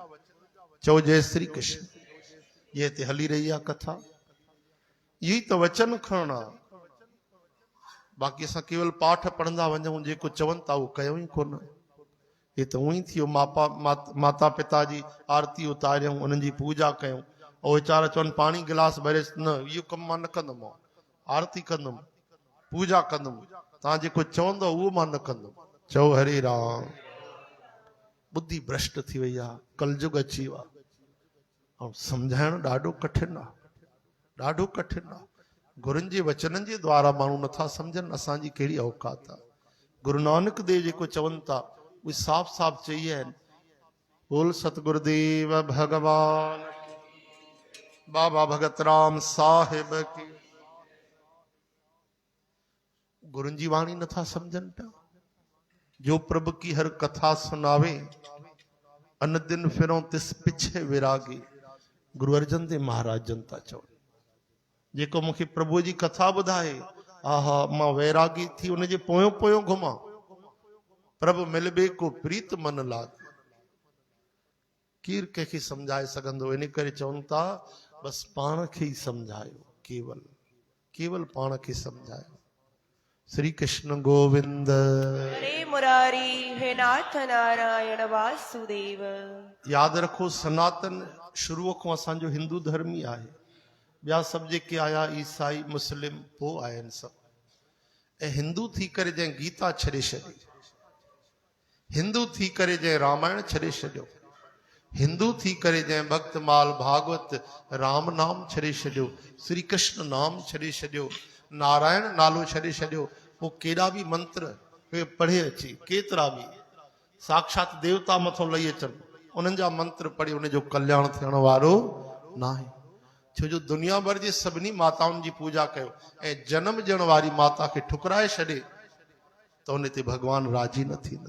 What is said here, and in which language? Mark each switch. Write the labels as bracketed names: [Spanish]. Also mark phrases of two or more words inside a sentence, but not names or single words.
[Sindhi] चओ जय श्री कृष्ण। ये हिते हली रही आहे कथा, [Hindi] यही तो [Sindhi] वचन खणणा। बाक़ी असां केवल पाठ पढ़ंदा वञूं, जेको चवनि था उहो कयूं ई कोन। ये तो उही थियो, माता पिता जी आरती उतारियूं, उन्हनि जी पूजा कयूं, ऐं वीचारा चवनि पाणी गिलास भरे, न इहो कमु मां न कंदुमि, आरती कंदुमि, पूजा कंदुमि, तव्हां जेको चवंदो उहो मां न कंदुमि। चओ हरे राम। बुद्धि भ्रष्ट थी वई आहे, कलयुग अची वियो आहे, ऐं सम्झाइण ॾाढो कठिन आहे, ॾाढो कठिन आहे। गुरुनि जे वचननि जे द्वारा माण्हू नथा सम्झनि असांजी कहिड़ी औकात आहे। गुरु नानक देव जेको चवनि था उहे साफ़ साफ़ चई आहिनि, [Hindi] बोल सतगुरुदेव भगवान, बाबा भगत राम साहिब की। [Sindhi] गुरुनि जी वाणी नथा सम्झनि पिया। [Punjabi] ਜੋ ਪ੍ਰਭੂ ਕੀ ਹਰ ਕਥਾ ਸੁਨਾਵੇ, ਅਨ ਦਿਨ ਫਿਰੋਂ ਤਿਸ ਪਿਛੇ ਵਿਰਾਗੀ। [Sindhi] गुरु अर्जन देव महाराज जन था चवनि, जेको मूंखे प्रभु जी कथा ॿुधाए, आहा मां वैरागी थी उनजे पोयों पोयों घुमां। [Punjabi] ਪ੍ਰਭੂ ਮਿਲਬੇ ਕੋ ਪ੍ਰੀਤ ਮਨ ਲਾਗ। [Sindhi] केरु कंहिंखे सम्झाए सघंदो, इन करे चवनि था बस पाण खे ई सम्झायो, केवल केवल पाण खे सम्झायो। श्री कृष्ण गोविंद। हरे मुरारी, हे नाथ नारायण वासुदेव। यादि रखो, सनातन शुरूअ खां असांजो हिंदू धर्म ई आहे। ॿिया सभु जेके आया ईसाई मुस्लिम पोइ आया आहिनि सभु। ऐं हिंदू थी करे जंहिं गीता छॾे छॾी, हिंदू थी करे जंहिं रामायण छॾे छॾियो, हिंदू थी करे जंहिं भक्तमाल भागवत राम नाम छॾे छॾियो, श्री कृष्ण नाम छॾे छॾियो, नारायण नालो छॾे छॾियो, पोइ केॾा बि मंत्र पढ़े अचे, केतिरा बि साक्षात देवता मथां लही अचनि, उन्हनि जा मंत्र पढ़ी उनजो कल्याण थियण वारो नाहे। छो जो दुनिया भर जी सभिनी माताउनि जी पूजा कयो ऐं जनम ॾियण वारी माता खे ठुकराए छॾे त उन ते भगवान राजी न थींदा।